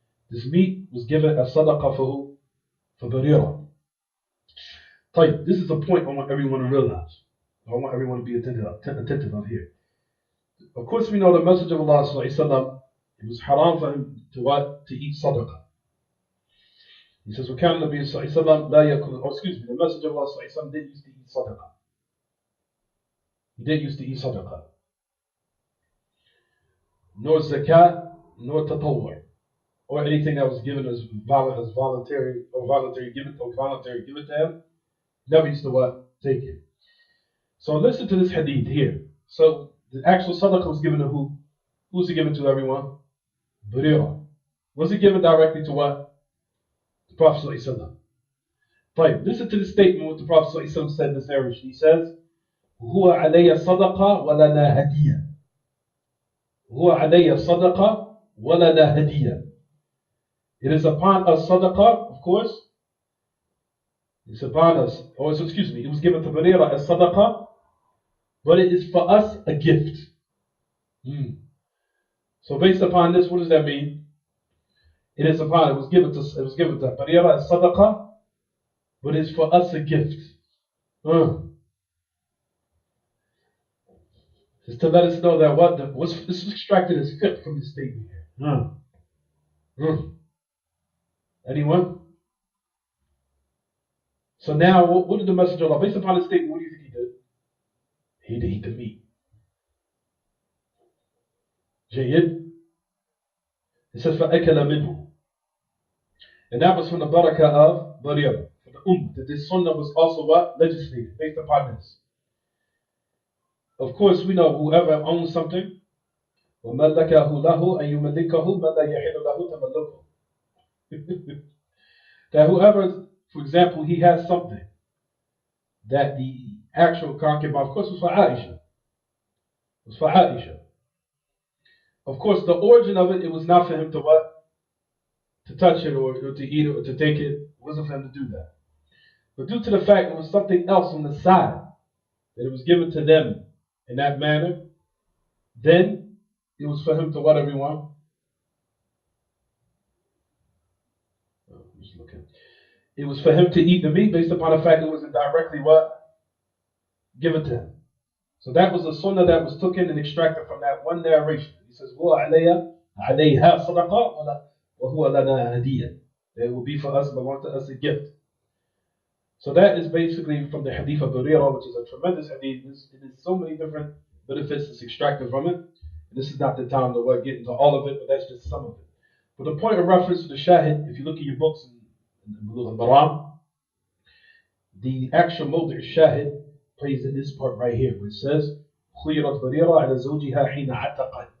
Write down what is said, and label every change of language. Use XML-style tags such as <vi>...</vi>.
<en>This meat was given as sadaqah for Barira. This is a point I want everyone to realize. I want everyone to be attentive of here. Of course, we know the Messenger of Allah sallallahu it was haram for him to what? To eat sadaqah. He says,</en> <ar>وَكَانَ النَّبِيُّ صَلَّى اللَّهُ عَلَيْهِ وسلم لا يأكل,</ar> <en>the Messenger of Allah صلى الله عليه وسلم didn't used to eat sadaqah. He didn't used to eat sadaqah. Nor zakat, nor tatawwur, or anything that was given as voluntary give it to him. Never used to what? Take it. So listen to this hadith here. So the actual sadaqah was given to who? Who was it given to, everyone? Barira. Was it given directly to what? The Prophet sallallahu alaihi wasallam. Listen to the statement what the Prophet sallallahu alaihi wasallam said in this narration.</en> <ar>He says, هو علي صدقة ولنا هدية. هو علي صدقة ولنا هدية.</ar> <en>It is upon us sadaqah, of course. It's upon us, or excuse me, it was given to Barira as sadaqah, but it is for us a gift. So based upon this, what does that mean? It was given to Barira as sadaqah, but it's for us a gift. Just to let us know that what's extracted as fiqh from this statement here. Anyone? So now, what did the Messenger of Allah, based upon this statement, what do you think he did? He did eat the meat. Jayyid. It says,</en> <ar>فَأَكَلَ مِنْهُ.</ar> <en>And that was from the barakah of Barira. For the that this sunnah was also what? Legislated, based upon this. Of course, we know whoever owns something,</en> <ar>وَمَلَّكَهُ لَهُ أَن يُمَلِّكَهُ مَا لَا يَحِلُّ لَهُ تَمَلُّكُهُ.</ar> <en>That whoever, for example, he has something that the actual concubine, of course, was for Aisha. It was for Aisha. Of course, the origin of it was not for him to what? To touch it or to eat it or to take it. It wasn't for him to do that. But due to the fact it was something else on the side, that it was given to them in that manner, then it was for him to what, everyone? Just looking. It was for him to eat the meat based upon the fact it wasn't directly what? Given to him. So that was a sunnah that was taken and extracted from that one narration. He says,</en> <ar>عَلَيْهَا صَدَقَةٌ وَهُوَ لَنَا هَدِيَّةٌ.</ar> <en>It will be for us, belong to us a gift. So that is basically from the hadith of Barira, which is a tremendous hadith. It is so many different benefits that's extracted from it. And this is not the time to get into all of it, but that's just some of it. But the point of reference to the shahid, if you look at your books in the Bulugh al-Maram, the actual mawdi' shahid plays in this part right here, which says,</en> <ar>خُيِّرَتْ بَرِيرَةٌ عَلَى زَوْجِهَا حِينَ عَتَقَتْ.</ar>